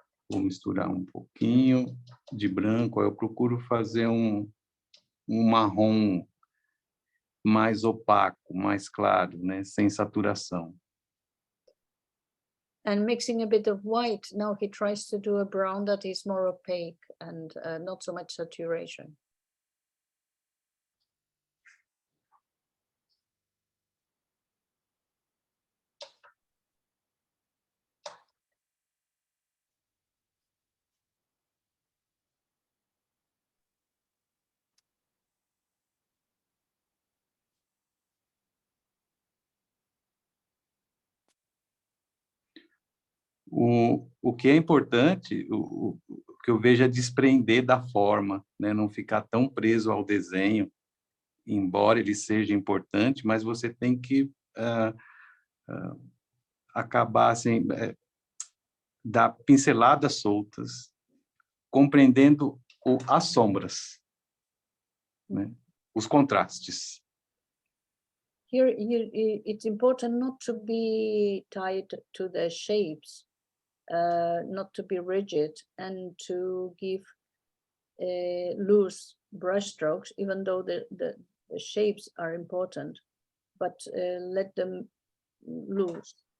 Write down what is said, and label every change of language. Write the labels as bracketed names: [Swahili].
[Portuguese] Vou misturar um pouquinho de branco. Eu procuro fazer um marrom mais opaco, mais claro, né? Sem saturação. [English] And mixing a bit of white, now he tries to do a brown that is more opaque and not so much saturation. [Portuguese] O que é importante, o que eu vejo é desprender da forma, né? Não ficar tão preso ao desenho, embora ele seja importante, mas você tem que acabar assim, dar pinceladas soltas, compreendendo as sombras, né? Os contrastes. [English] Here, it's important not to be tied to the shapes, not to be rigid and to give loose brush strokes, even though the shapes are important, but let them loose.